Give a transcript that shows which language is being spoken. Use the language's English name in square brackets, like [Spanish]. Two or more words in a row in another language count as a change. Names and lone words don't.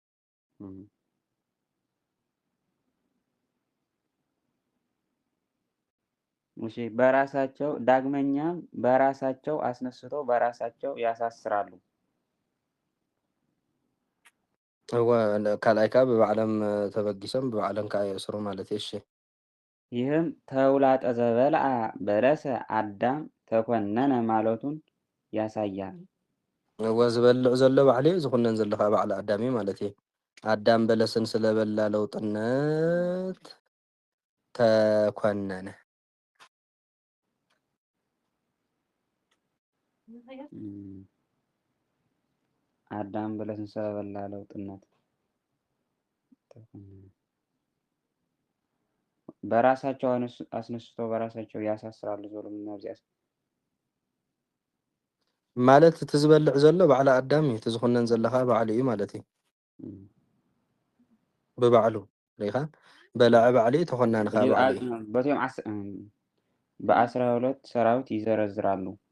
[Amharic] እሺ በራሳቸው ዳግመኛም በራሳቸው አስነስቶ በራሳቸው ያሳስራሉ። [Tigrinya] ካልኣይካ ብባዕሎም ተበጊሶም ብባዕሎም ከዓ የእስሩ ማለት እዩ። እሺ [Amharic] ይህም ተውላጠ [Geez] ዘበልዓ በለሰ አዳም ተኮነነ [Amharic] ማለቱን ያሳያል። [Tigrinya] ዝበልዕ ዘሎ ባዕሉ ዝኩነን ዘሎ ከዓ ባዕሊ ኣዳም እዩ ማለት እዩ። ኣዳም በለስን ስለበላ ለውጥነት ተኮነነ። [Amharic] አዳም በለስን ስለበላ ለውጥነት በራሳቸው አስነስቶ በራሳቸው ያሳስራሉ ዘሎ ምናብዚያስ [Tigrinya] ማለት እቲ ዝበልዕ ዘሎ ባዕሊ ኣዳም እዩ። እቲ ዝኩነን ዘለካ ባዕሉ እዩ ማለት እዩ። ብባዕሉ ሪኢኻ በላዐ ባዕሉ እዩ ተኮናኒ ከዓ ባዕሉ እዩ። [Amharic] በቲኦም በ12 ሰራዊት ይዘረዝራሉ።